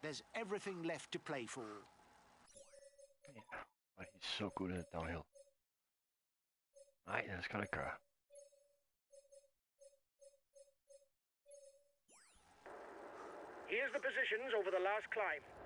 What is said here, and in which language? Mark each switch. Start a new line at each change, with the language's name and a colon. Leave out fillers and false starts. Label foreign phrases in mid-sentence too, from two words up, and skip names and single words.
English: There's everything left to play for.
Danish: Ja, og
English: he's so good at downhill.
Danish: Nej, det skal det gøre.
English: Here's the positions over the last climb.